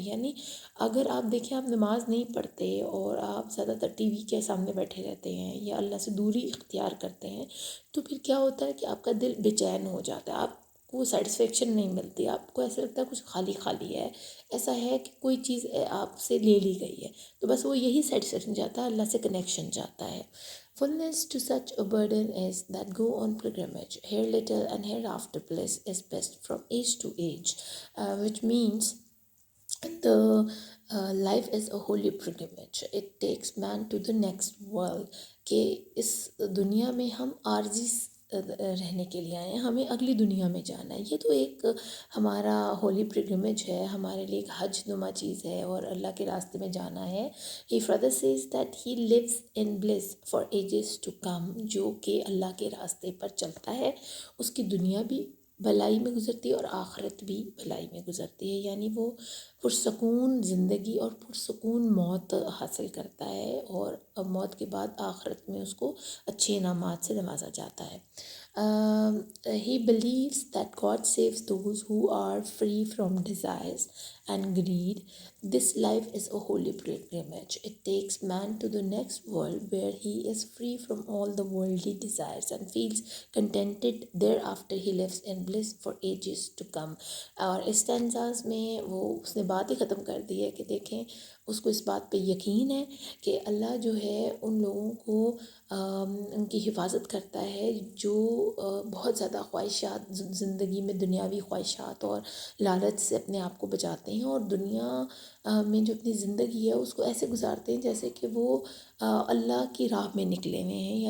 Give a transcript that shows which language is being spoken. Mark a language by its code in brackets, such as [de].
[ur] یعنی اگر آپ دیکھیں, آپ نماز نہیں پڑھتے اور آپ زیادہ تر ٹی وی کے سامنے بیٹھے رہتے ہیں یا اللہ سے دوری اختیار کرتے ہیں, تو پھر کیا ہوتا ہے کہ آپ کا دل بے چین ہو جاتا ہے, آپ کو سیٹسفیکشن نہیں ملتی, آپ کو ایسا لگتا ہے کچھ خالی خالی ہے, ایسا ہے کہ کوئی چیز آپ سے لے لی گئی ہے. تو بس وہ یہی سیٹسفیکشن چاہتا ہے, اللہ سے کنیکشن چاہتا ہے. [en] Fullness to such a burden is that go on pilgrimage, here little and hereafter bliss is best from age to age, which means the life is a holy pilgrimage. It takes man to the next world. [ur] کہ اس دنیا میں ہم عارضی رہنے کے لیے آئے ہیں, ہمیں اگلی دنیا میں جانا ہے. یہ تو ایک ہمارا ہولی پلگرمیج ہے, ہمارے لیے ایک حج نما چیز ہے, اور اللہ کے راستے میں جانا ہے. [en] He further says that he lives in bliss for ages to come. [ur] جو کہ اللہ کے راستے پر چلتا ہے, اس کی دنیا بھی بھلائی میں گزرتی ہے اور آخرت بھی بھلائی میں گزرتی ہے. یعنی وہ پرسکون زندگی اور پرسکون موت حاصل کرتا ہے, اور موت کے بعد آخرت میں اس کو اچھے انعامات سے نوازا جاتا ہے. [en] He believes that God saves those who are free from desires and greed. This life is a holy pilgrimage. It takes man to the next world where he is free from all the worldly desires and feels contented. Thereafter he lives in bliss for ages to come. [ur] اور اس اسٹینزاز میں وہ اس نے بات ہی ختم کر دی ہے کہ دیکھیں, اس کو اس بات پہ یقین ہے کہ اللہ جو ہے ان لوگوں کو ان کی حفاظت کرتا ہے جو بہت زیادہ خواہشات زندگی میں, دنیاوی خواہشات اور لالچ سے اپنے آپ کو بچاتے ہیں, اور دنیا میں جو اپنی زندگی ہے اس کو ایسے گزارتے ہیں جیسے کہ وہ اللہ کی راہ میں نکلے ہوئے ہیں.